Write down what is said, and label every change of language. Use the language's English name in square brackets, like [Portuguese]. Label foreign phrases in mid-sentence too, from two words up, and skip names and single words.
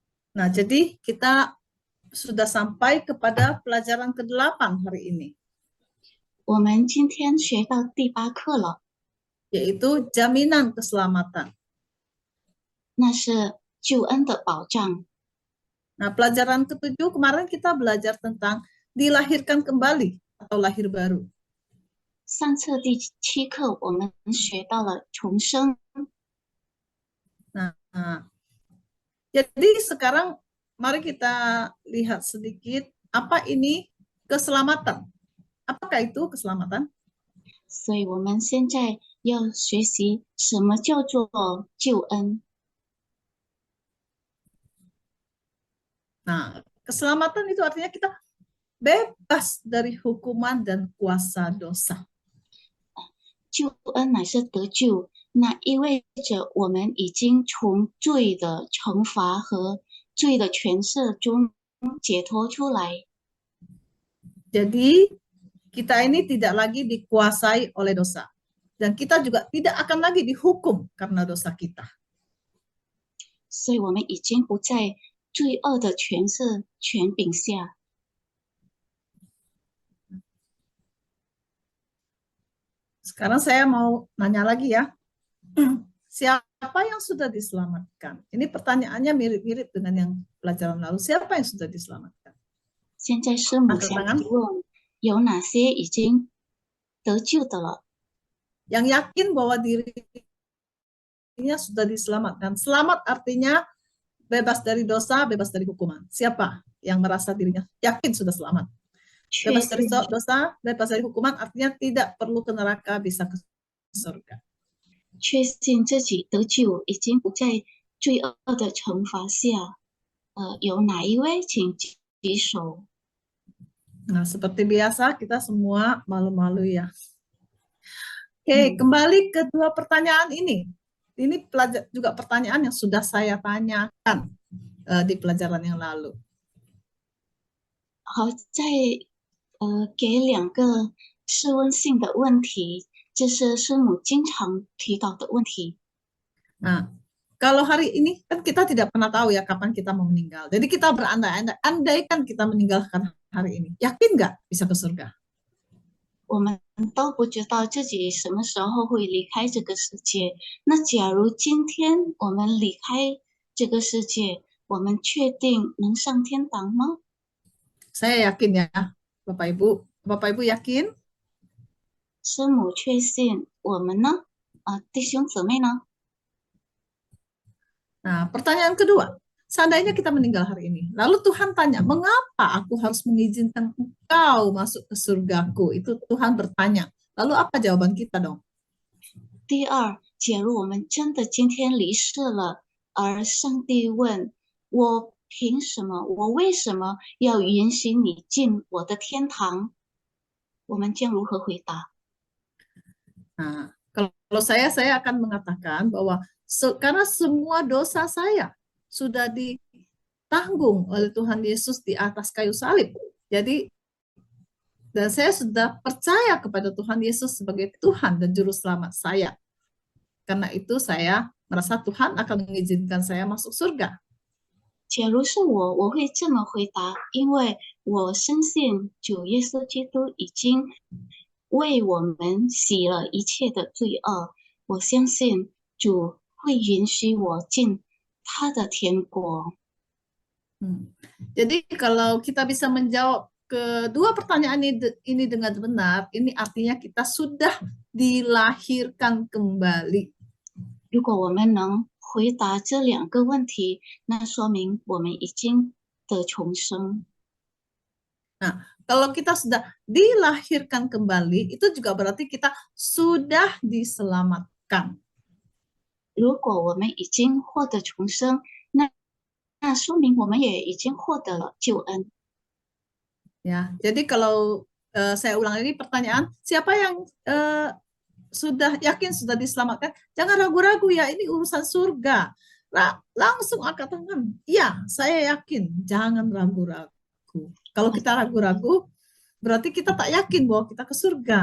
[Indonesian] Nah, jadi kita sudah sampai kepada pelajaran ke-8 hari ini, [Chinese] 我们今天学到第8课了， [Indonesian] yaitu jaminan keselamatan. [Chinese] 那是救恩的保障。 [Indonesian] Nah, pelajaran ke-7 kemarin kita belajar tentang dilahirkan kembali atau lahir baru. [Chinese] 上册第7课我们学到了重生。 [Indonesian] Nah, jadi sekarang mari kita lihat sedikit apa ini keselamatan. Apakah itu keselamatan? [Chinese] 所以我们现在要学习什么叫做救恩。 [Indonesian] Nah, keselamatan itu artinya kita bebas dari hukuman dan kuasa dosa. [Chinese] 救恩乃是得救，那意味着我们已经从罪的惩罚和罪的权势中解脱出来。 [Indonesian] Jadi kita ini tidak lagi dikuasai oleh dosa. Dan kita juga tidak akan lagi dihukum karena dosa kita. [Chinese] 所以我们已经不在罪恶的权势权柄下。 [Indonesian] Sekarang saya mau nanya lagi ya. Siapa yang sudah diselamatkan? Ini pertanyaannya mirip-mirip dengan yang pelajaran lalu. Siapa yang sudah diselamatkan? [Chinese] 现在师母 [Indonesian] Angkat [Chinese] 想 [Indonesian] tangan. [Chinese] 提问，有哪些已经得救的了？ [Indonesian] Yang yakin bahwa dirinya sudah diselamatkan. Selamat artinya bebas dari dosa, bebas dari hukuman. Siapa yang merasa dirinya yakin sudah selamat? [Chinese] 确 [Indonesian] Bebas dari [Chinese] 信 [Indonesian] dosa, bebas dari hukuman artinya tidak perlu ke neraka, bisa ke surga. [Chinese] 确信自己得救，已经不在罪恶的惩罚下。有哪一位请举手？ [Indonesian] Nah, seperti biasa kita semua malu-malu ya. Oke, [Chinese] 嗯， [Indonesian] kembali ke dua pertanyaan ini. Ini juga pertanyaan yang sudah saya tanyakan di pelajaran yang lalu. [Chinese] 好，再给2个试问性的问题，这是师母经常提到的问题。 [Indonesian] Nah, kalau hari ini kan kita tidak pernah tahu ya kapan kita mau meninggal. Jadi kita berandai-andai, andaikan kita meninggalkan hari ini, yakin nggak bisa ke surga? [Chinese] 我们都不知道自己什么时候会离开这个世界。那假如今天我们离开这个世界，我们确定能上天堂吗？ [Indonesian] Saya yakin ya, Bapak Ibu. Bapak Ibu yakin? [Chinese] 师母确信，我们呢？弟兄姊妹呢？ [Indonesian] Nah, pertanyaan kedua, seandainya kita meninggal hari ini, lalu Tuhan tanya, mengapa aku harus mengizinkan engkau masuk ke surgaku? Itu Tuhan bertanya. Lalu apa jawaban kita dong? [Chinese] 第二，假如我们真的今天离世了，而上帝问我凭什么，我为什么要允许你进我的天堂？我们将如何回答？ [Indonesian] Nah, kalau saya akan mengatakan bahwa karena semua dosa saya sudah ditanggung oleh Tuhan Yesus di atas kayu salib. Jadi, dan saya sudah percaya kepada Tuhan Yesus sebagai Tuhan dan Juru Selamat saya. Karena itu saya merasa Tuhan akan mengizinkan saya masuk surga. [Chinese] 假如是我，我会这么回答，因为我深信主耶稣基督已经为我们洗了一切的罪恶。我相信主会允许我进他的天国。 [Indonesian] Jadi kalau kita bisa menjawab kedua pertanyaan ini dengan benar, ini artinya kita sudah dilahirkan kembali. [Chinese] 如果我们能回答这2个问题，那说明我们已经得重生。 [Indonesian] Nah, kalau kita sudah dilahirkan kembali, itu juga berarti kita sudah diselamatkan. [Chinese] 如果我们已经获得重生，那说明我们也已经获得了救恩。 [Indonesian] Ya, jadi kalau saya ulang ini pertanyaan, siapa yang sudah yakin sudah diselamatkan? Jangan ragu-ragu ya, ini urusan surga. Langsung angkat tangan. Iya, saya yakin. Jangan ragu-ragu. Kalau kita ragu-ragu, berarti kita tak yakin bahwa kita ke surga.